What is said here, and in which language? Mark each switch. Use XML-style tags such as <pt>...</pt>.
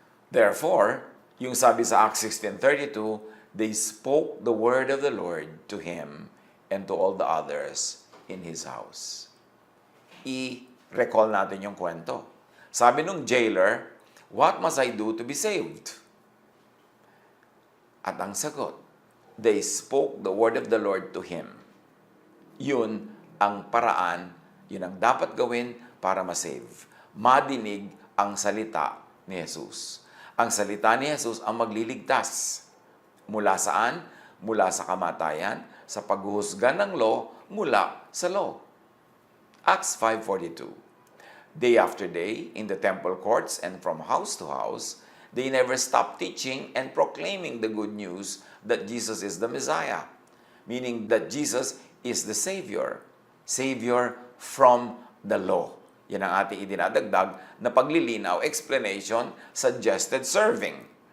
<en>Therefore,</en> <tl>yung sabi sa</tl> <en>Acts 16:32, they spoke the word of the Lord to him and to all the others in his house.</en> <tl>I-recall natin yung kwento. Sabi nung jailer,</tl> <en>what must I do to be saved?</en> <tl>At ang sagot,</tl> <en>they spoke the word of the Lord to him.</en> <tl>Yun ang paraan, yun ang dapat gawin para ma-save. Madinig ang salita ni Jesus. Ang salita ni Jesus ang magliligtas. Mula saan? Mula sa kamatayan, sa paghuhusga ng law, mula sa law.</tl> <en>Acts 5:42. Day after day, in the temple courts and from house to house, they never stopped teaching and proclaiming the good news that Jesus is the Messiah, meaning that Jesus is the Savior. Savior from the law.</en> <tl>Yan ang ating idinadagdag na paglilinaw,</tl> <en>explanation, suggested serving.</en>